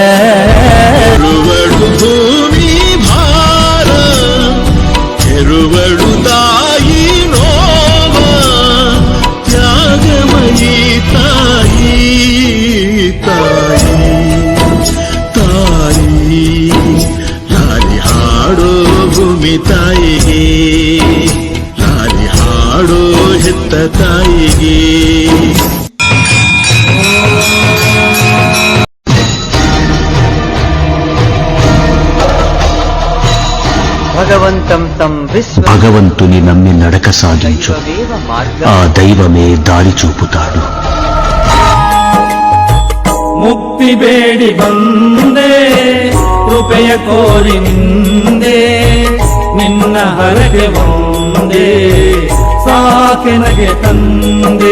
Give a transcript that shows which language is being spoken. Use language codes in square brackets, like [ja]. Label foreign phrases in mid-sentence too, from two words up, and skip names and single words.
[kn] ಭೂಮಿ ಭಾರ ಕೆರುವಳು ತಾಯಿ ನೋವ, ತ್ಯಾಗಮಯಿ ತಾಯಿ ತಾಯಿ ತಾಯಿ. ಹಾರಿ ಹಾಡೋ ಭೂಮಿ ತಾಯಿಗೆ, ಹಾರಿ ಹಾಡೋ ಹೆತ್ತ ತಾಯಿಗೆ. [te] భగవంతుని నమ్మి నడక సాగించు, ఆ దైవమే దారి చూపుతాడు. [kn] ಮುಕ್ತಿ ಬೇಡಿ ಬಂದೆ, ಕೃಪೆಯ ಕೋರಿ ನಿಂದೆ, ನಿನ್ನ ಹರಗೆ ಬಂದೆ, ಸಾಕೆನಗೆ ತಂದೆ.